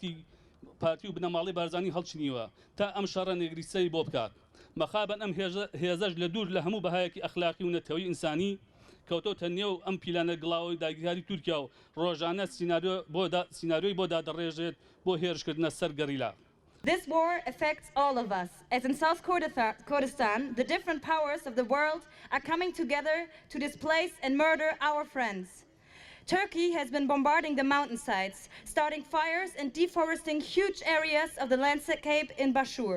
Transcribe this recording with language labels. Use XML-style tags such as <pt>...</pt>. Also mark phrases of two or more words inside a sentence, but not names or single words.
<ckb>پارتی و بنەماڵی بارزانی هەڵچنیوە تا ئەم شەڕە نێگریسەی بۆ بکات مەخابن ئەم هێزەش لە دوور لە هەموو بەهایەکی ئەخلاقی و نەتەوەی ئینسانی کەوتۆتە نێو ئەم پیلانە گڵاوی داگیرکاری تورکیا و ڕۆژانە سیناریۆی بۆ دادەڕێژێت بۆ هێرشکردنە سەر گەریلا.</ckb> <en>This war affects all of us, as in South Kurdistan, the different powers of the world are coming together to displace and murder our friends. Turkey has been bombarding the mountainsides, starting fires and deforesting huge areas of the landscape in Bashur.</en>